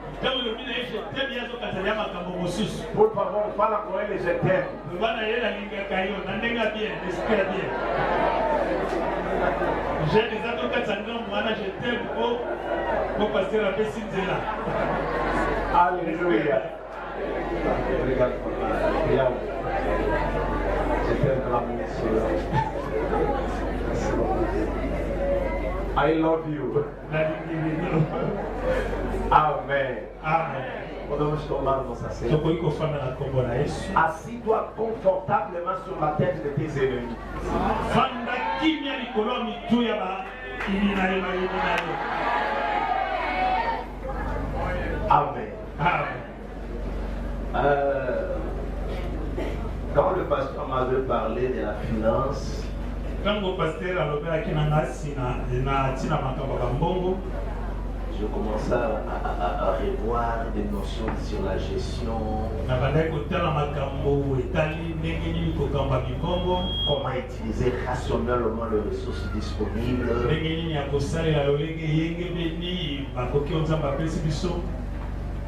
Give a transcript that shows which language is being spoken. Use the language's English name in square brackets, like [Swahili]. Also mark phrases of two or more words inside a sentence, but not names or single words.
[Portuguese] Por favor, fala com ele de tempo. Aleluia. Obrigado por falar. [English] I love you. [Portuguese] Amém. Podemos tomar nossa ceia. [French] Assis-toi confortablement sur la tête de tes ennemis. Amen. Quand le pasteur m'avait parlé de la finance, je commençais à revoir des notions sur la gestion, comment utiliser rationnellement les ressources disponibles.